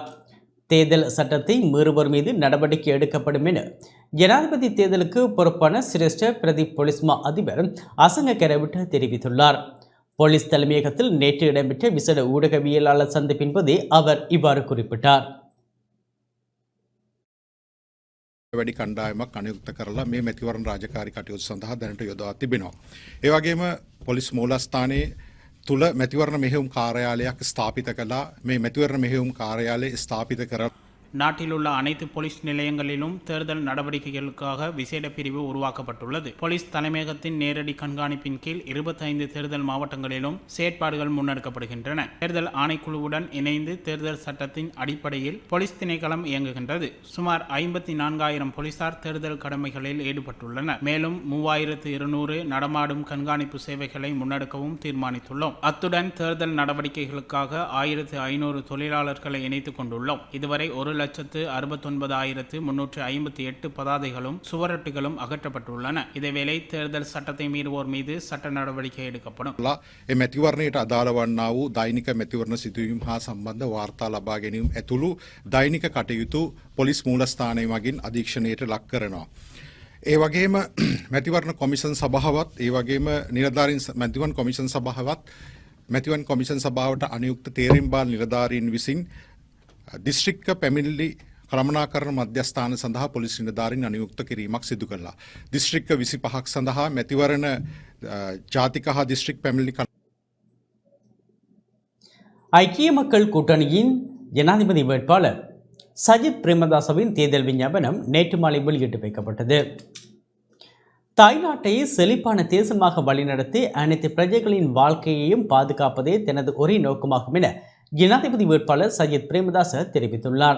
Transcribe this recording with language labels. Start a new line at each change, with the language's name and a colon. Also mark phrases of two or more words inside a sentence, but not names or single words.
Tamil: தேர்தல் சட்டத்தை மீறுவோர் மீது நடவடிக்கை எடுக்கப்படும் என ஜனாதிபதி தேர்தலுக்கு பொறுப்பான சிரேஷ்ட பிரதி போலீஸ் மா அதிபர் அசங்க கரவிட்ட தெரிவித்துள்ளார். போலீஸ் தலைமையகத்தில் நேற்று இடம்பெற்ற விசேட ஊடகவியலாளர் சந்திப்பின் போதே அவர் இவ்வாறு குறிப்பிட்டார்.
Sinhala: වැඩි කණ්ඩායමක් අනුයුක්ත කරලා මේ මැතිවරණ රාජකාරී කටයුතු සඳහා දැනට යොදවා තිබෙනවා. ඒ වගේම පොලිස් මූලස්ථානයේ තුල මැතිවරණ මෙහෙයුම් කාර්යාලයක් ස්ථාපිත කළා. මේ මැතිවරණ මෙහෙයුම් කාර්යාලය ස්ථාපිත කර
Tamil: நாட்டில் உள்ள அனைத்து போலீஸ் நிலையங்களிலும் தேர்தல் நடவடிக்கைகளுக்காக விசேட பிரிவு உருவாக்கப்பட்டுள்ளது. போலீஸ் தலைமையகத்தின் நேரடி கண்காணிப்பின் கீழ் 25 தேர்தல் மாவட்டங்களிலும் செயற்பாடுகள் முன்னெடுக்கப்படுகின்றன. தேர்தல் ஆணைக்குழுவுடன் இணைந்து தேர்தல் சட்டத்தின் அடிப்படையில் போலீஸ் திணைக்களம் இயங்குகின்றது. சுமார் 54,000 போலீசார் தேர்தல் கடமைகளில் ஈடுபட்டுள்ளனர். மேலும் 3200 நடமாடும் கண்காணிப்பு சேவைகளை முன்னெடுக்கவும் தீர்மானித்துள்ளோம். அத்துடன் தேர்தல் நடவடிக்கைகளுக்காக 1500 தொழிலாளர்களை இணைத்துக் கொண்டுள்ளோம். இதுவரை 1,69,358 பதாதைகளும் சுவரொட்டிகளும் அகற்றப்பட்டுள்ளன. இதேவேளை தேர்தல் சட்டத்தை மீறுவோர் மீது சட்ட நடவடிக்கை எடுக்கப்படும்.
Sinhala: මැතිවරණයට අදාළ වන්නා වූ දෛනික මැතිවරණ සිදුවීම් හා සම්බන්ධ වාර්තා ලබා ගැනීම ඇතුළු දෛනික කටයුතු පොලිස් මූලස්ථානය මගින් අධීක්ෂණයට ලක් කරනවා. ඒ වගේම මැතිවරණ කොමිෂන් සභාවත් ඒ වගේම නිලධාරීන් මැතිවරණ කොමිෂන් සභාවත් මැතිවරණ කොමිෂන් සභාවට අනුයුක්ත තේරීම්බාර නිලධාරීන් විසින් දිස්ත්‍රික්ක පැමිණිලි කළමනාකරණ මධ්‍යස්ථාන සඳහා පොලිස් නිලධාරීන් අනුයුක්ත කිරීමක් සිදු කළා. දිස්ත්‍රික්ක 25ක් සඳහා මැතිවරණ ජාතික හා දිස්ත්‍රික් පැමිණිලි
Tamil: ஐக்கிய மக்கள் கூட்டணியின் ஜனாதிபதி வேட்பாளர் சஜித் பிரேமதாசவின் தேர்தல் விஞ்ஞாபனம் நேற்று மாலை வெளியிட்டு வைக்கப்பட்டது. தாய்நாட்டை செழிப்பான தேசமாக வழிநடத்தி அனைத்து பிரஜைகளின் வாழ்க்கையையும் பாதுகாப்பதே தனது ஒரே நோக்கமாகும் என ஜனாதிபதி வேட்பாளர் சஜித் பிரேமதாச தெரிவித்துள்ளார்.